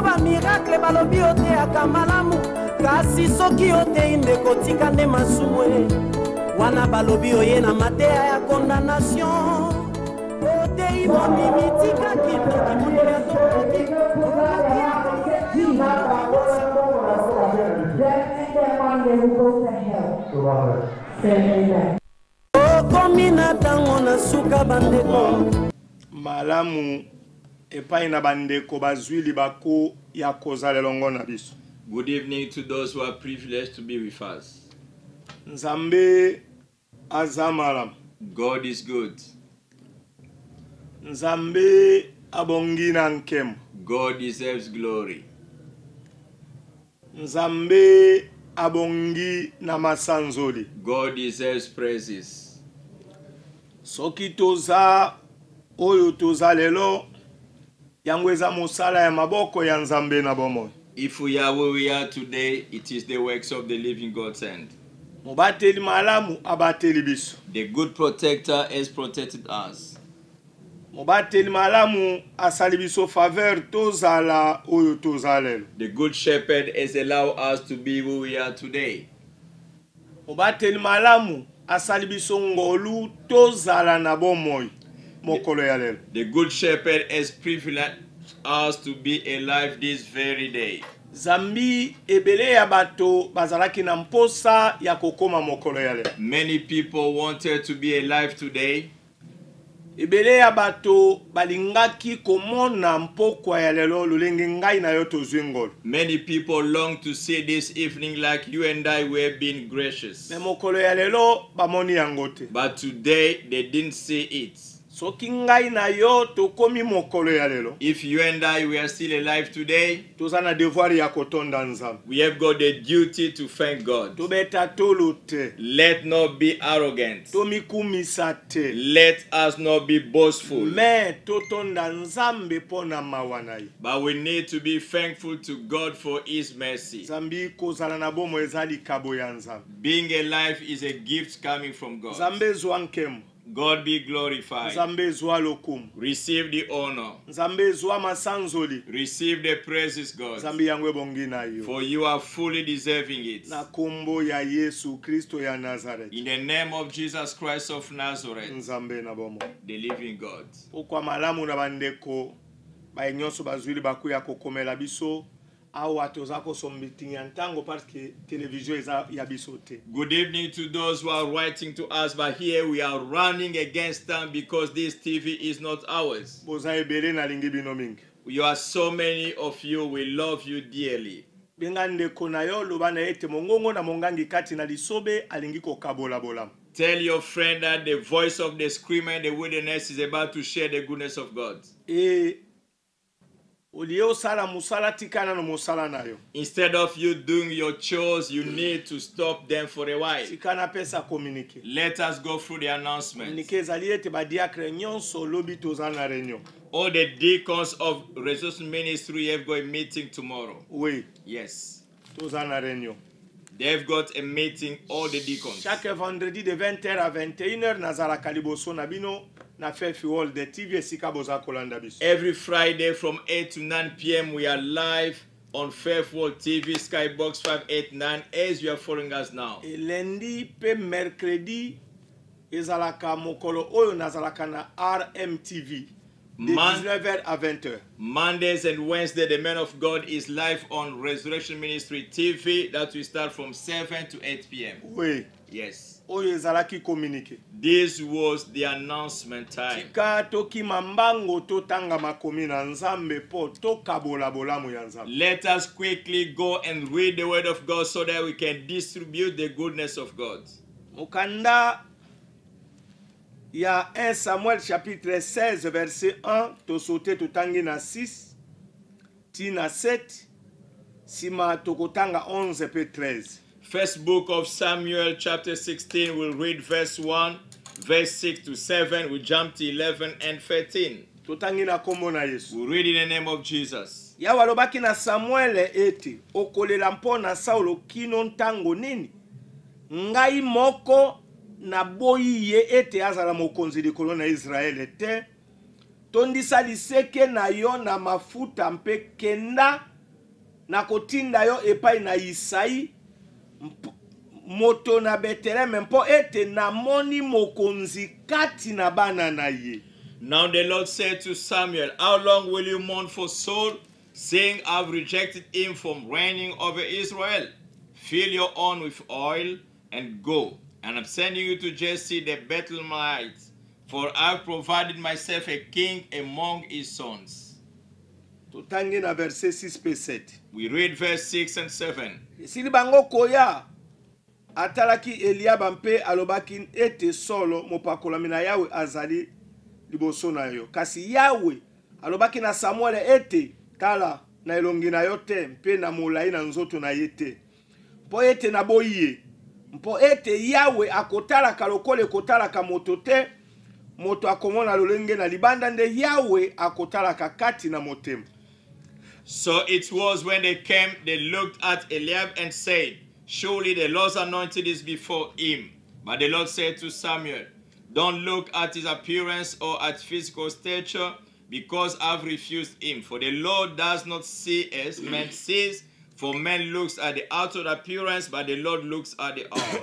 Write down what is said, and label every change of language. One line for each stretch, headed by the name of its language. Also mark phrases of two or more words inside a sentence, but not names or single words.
Lingala: bamiracle balobi oteyaka malamu kasi soki oteyi ndeko tika nde masumu wana balobi oye na mateya ya condamnation oteyi bomimi tika kindoki mokili atokoki okomi na ntango na suka bandeko malamu epai na bandeko bazwi libako ya kozala elongo na biso.
English: Good evening to those who are privileged to be with us.
Lingala: Nzambe aza malamu.
English: God is good.
Lingala: Nzambe abongi na nkemo.
English: God deserves glory.
Lingala: Nzambe abongi na masanzoli.
English: God deserves praises.
Lingala: Soki toza oyo toza lelo yangweza musala ya maboko ya Nzambe na bomoi.
English: If we are where we are today, it is the works of the living God's hand.
Lingala: Mubateli malamu abateli biso.
English: The good protector has protected us.
Lingala: Mubateli malamu asali biso faveur tozala oyo tozalelo.
English: The good shepherd has allowed us to be where we are today.
Lingala: Mubateli malamu asali biso ngolu tozala na bomoi mokolo ya lelo.
English: The good shepherd has privileged us to be alive this very day.
Lingala: Zambi ebele ya bato bazalaki na mposa ya kokoma mokolo ya lelo.
English: Many people wanted to be alive today.
Lingala: Ebele ya bato balingaki komona mpokwa ya lelo lolenge ngai na yo tozwi ngolo.
English: Many people long to see this evening like you and I were being gracious.
Lingala: Me mokolo ya lelo bamoni yango te.
English: But today they didn't see it.
Lingala: Soki ngai na yo tokomi mokolo ya lelo.
English: If you and I were still alive today,
Lingala: toza na devoir ya kotonda Nzambe.
English: we have got the duty to thank God.
Lingala: Tobeta tolo te.
English: Let not be arrogant.
Lingala: Tomikumisa te.
English: Let us not be boastful.
Lingala: Me totonda Nzambe pona mawana ye.
English: But we need to be thankful to God for His mercy.
Lingala: Zambi kozala na bomo ezali kabo ya Nzambe.
English: Being alive is a gift coming from God.
Lingala: Nzambe zwa nkemo.
English: God be glorified.
Lingala: Nzambe zwa lokumu.
English: Receive the honor.
Lingala: Nzambe zwa masanzoli.
English: Receive the praises, God.
Lingala: Nzambe yangwe bongi na yo.
English: For you are fully deserving it.
Lingala: Na kombo ya Yesu Kristo ya Nazareth.
English: In the name of Jesus Christ of Nazareth,
Lingala: Nzambe na bomo.
English: the living God.
Lingala: Pokwa malamu na bandeko ba nyonso bazwili baku ya kokomela biso awa tozako sombitinga ntango
French: parce que
Lingala: television eza ya biso te.
English: Good evening to those who are writing to us, but here we are running against them because this TV is not ours.
Lingala: Boza ebele na lingi bino mingi.
English: You are so many of you, we love you dearly.
Lingala: Benga ndeko na yo loba na ete mongongo na mongangi kati na lisobe alingi kokabola bola.
English: Tell your friend that the voice of the screamer in the wilderness is about to share the goodness of God. Instead of you doing your chores, you need to stop them for a while. Let us go through the announcement. All the deacons of Resurrection Ministry have got a meeting tomorrow.
French: Oui.
English: Yes. They've got a meeting, all the deacons.
French: Chaque vendredi de 20h à 21h,
Lingala: Nazara Kaliboso Nabino.
English: Every Friday from 8 to 9 p.m. we are live on Faith World TV, Skybox 589, as you are following us now.
Lingala: Lundi pe mercredi ezalaka mokolo oyo nazalaka na RMTV
French: de 19h à 20h.
English: Mondays and Wednesday the man of God is live on Resurrection Ministry TV. That will start from 7 to 8 p.m.
French: Oui.
English: Yes. This was the announcement time. Let us quickly go and read the word of God so that we can distribute the goodness of God.
Lingala: Mukanda ya 1 Samuel chapitre 16 verset 1 to sauter to tangi na 6 tina 7 sima tokotanga 11 pe 13.
English: First book of Samuel chapter 16, we'll read verse 1, verse 6 to 7. We jump to 11 and 13.
Lingala: Totangi na kombo na Yesu.
English: We'll read in the name of Jesus.
Lingala: Yawe alobaki na Samuele ete okolela mpona Saulo kino ntango nini ngai moko na boyi ye ete azala mokonzi likolo na Israele te tondisa liseke na yo na mafuta mpe kenda na kotinda yo epai na Isai moto na Beteleme mpo ete na moni mokonzi kati na bana na ye.
English: Now the Lord said to Samuel, how long will you mourn for Saul, saying, I've rejected him from reigning over Israel? Fill your horn with oil and go. And I'm sending you to Jesse the Bethlehemite, for I've provided myself a king among his sons.
Lingala: Totangi na verset 6 pe 7.
English: We read verse 6 and 7.
Lingala: Sili bango koya atalaki Eliaba mpe alobaki ete solo mopakolami na Yawe azali liboso na yo. Kasi Yawe alobaki na Samuel ete tala na elongi na yo te mpe na molai na nzoto na ye te. Mpo ete na boye. Mpo ete Yawe akotalaka lokole kotalaka moto te. Moto akomona lolenge na libanda nde Yawe akotalaka kati na motema.
English: So it was when they came, they looked at Eliab and said, surely the Lord's anointed is before him. But the Lord said to Samuel, don't look at his appearance or at physical stature, because I've refused him. For the Lord does not see as man sees, for man looks at the outward appearance, but the Lord looks at the heart.